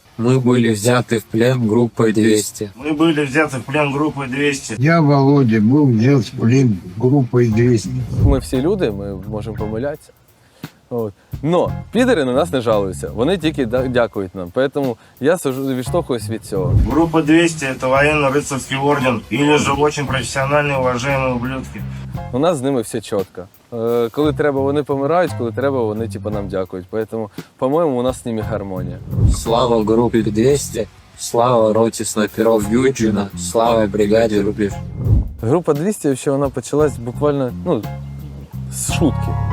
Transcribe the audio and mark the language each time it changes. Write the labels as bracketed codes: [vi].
[ru] Мы были взяты в плен группой 200. Мы были взяты в плен группой 200. Я, Володя, был взят в плен группой 200. [uk] Ми всі люди, ми можемо помилятися. От. Но підери на нас не жалуються, вони тільки дякують нам. Тому я відштовхуюсь від цього. [ru] Группа 200 – это военно-рыцарский орден, или же очень профессиональные, уважаемые ублюдки. [uk] У нас з ними все чітко. Коли треба, вони помирають, коли треба, вони нам дякують. Тому, по-моєму, у нас з ними гармонія. [ru] Слава группе 200. Слава роте снайперов Юджина. Слава бригаде Рубеж. [uk] Група 200 ще вона почалась буквально з шутки.